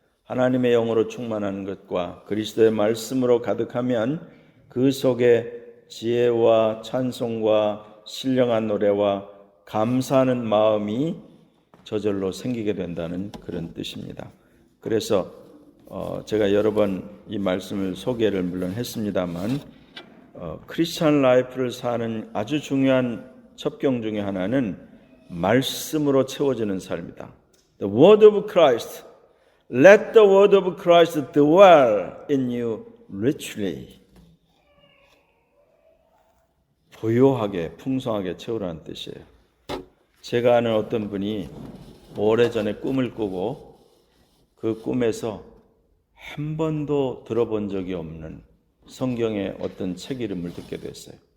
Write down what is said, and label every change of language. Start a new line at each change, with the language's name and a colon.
Korean: 하나님의 영으로 충만한 것과 그리스도의 말씀으로 가득하면 그 속에 지혜와 찬송과 신령한 노래와 감사하는 마음이 저절로 생기게 된다는 그런 뜻입니다. 그래서 제가 여러 번 이 말씀을 소개를 물론 했습니다만 크리스찬 라이프를 사는 아주 중요한 첩경 중에 하나는 말씀으로 채워지는 삶이다.
English: The word of Christ, let the word of Christ dwell in you richly.
Korean: 부유하게 풍성하게 채우라는 뜻이에요. 제가 아는 어떤 분이 오래전에 꿈을 꾸고 그 꿈에서 한 번도 들어본 적이 없는 성경의 어떤 책 이름을 듣게 됐어요.